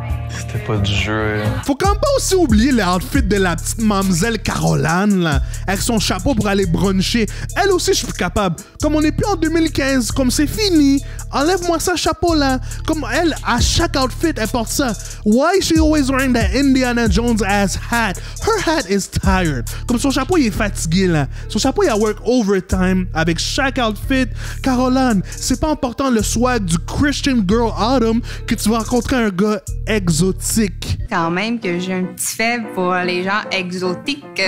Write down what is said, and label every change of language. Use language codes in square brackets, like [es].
[fr] C'était pas du jeu. Faut quand même pas aussi oublier l'outfit de la petite mademoiselle Caroline, là, avec son chapeau pour aller bruncher. Elle aussi, je suis plus capable. Comme on n'est plus en 2015, comme c'est fini, enlève-moi ça chapeau là. Comme elle, à chaque outfit, elle porte ça. [en] Why is she always wearing that Indiana Jones ass hat? Her hat is tired. [fr] Comme son chapeau, il est fatigué là. Son chapeau, il a [en] work overtime [fr] avec chaque outfit. Caroline, c'est pas important le swag du Christian Girl Autumn que tu vas rencontrer un gars exotique. Quand même que j'ai un petit faible pour les gens exotiques.